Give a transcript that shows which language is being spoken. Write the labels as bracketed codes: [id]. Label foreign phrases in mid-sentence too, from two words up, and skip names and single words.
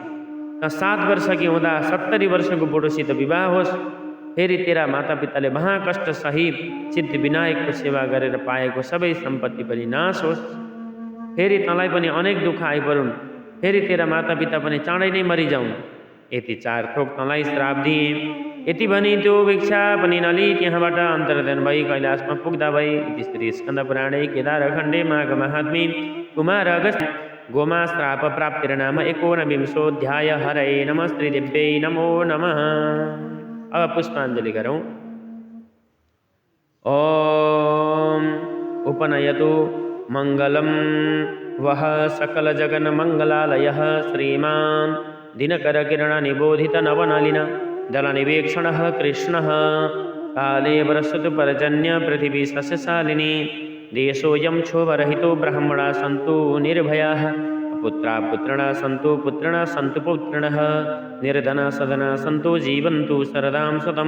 [ne] त 7 वर्षकी हुँदा 70 वर्षको बुढोसित विवाह होस्, फेरि तेरा मातापिताले महाकष्ट सही सिद्ध विनायकको सेवा गरेर पाएको सबै सम्पत्ति पनि नाश होस्, फेरि तँलाई पनि अनेक दुःख आइपरुन्, फेरि तेरा मातापिता पनि चाँडै नै मरिजाउन्। यति 4 थोक तँलाई श्राप दिएँ। यति भनी त्यो भिक्षा पनि नलिई त्यहाँबाट अन्तर्धान भई कैलाशमा पुग्दा भई। [sa] इति श्री स्कन्द पुराणे केदारखण्डे माघ महात्म्ये कुमार अगस्त्य गोमा श्राप प्राप्तिर्नाम 19 हरे नमः श्रीदेव्यै नमो नमः। [ne] अब पुष्पाञ्जलि गरौँ। [sa] ओम उपनयतु मङ्गलं वः सकल जगन मङ्गलालयः श्रीमान् दिनकरकिरणनिबोधित नवनलिन दलनिवेक्षणः कृष्णः काले वरसतु पर्जन्य पृथिवी सस्यशालिनी देशोऽयं क्षोभरहितो ब्राह्मणा सन्तु निर्भयाः पुत्रा पुत्रिणः सन्तु पुत्रिणः सन्तु पौत्रिणः निर्धना सदना सन्तु जीवन्तु शरदां शतं।